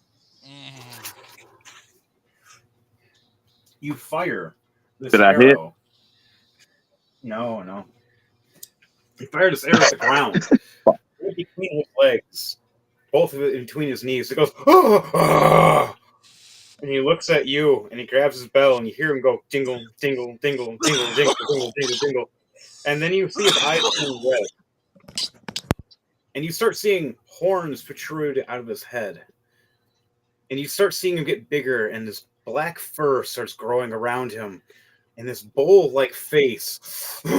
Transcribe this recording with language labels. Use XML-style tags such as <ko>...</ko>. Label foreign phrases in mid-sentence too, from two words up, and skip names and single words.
<en>You fire this Did I arrow. hit? No. You fire this arrow at the ground. Right between his legs. Both of it in between his knees. It goes, "Ah!" And he looks at you and he grabs his bell and you hear him go dingle, dingle, dingle, dingle, dingle, dingle, dingle, dingle. And then you see his eyes turn red. And you start seeing horns protrude out of his head. And you start seeing him get bigger, and this black fur starts growing around him. And this bowl-like face.</en>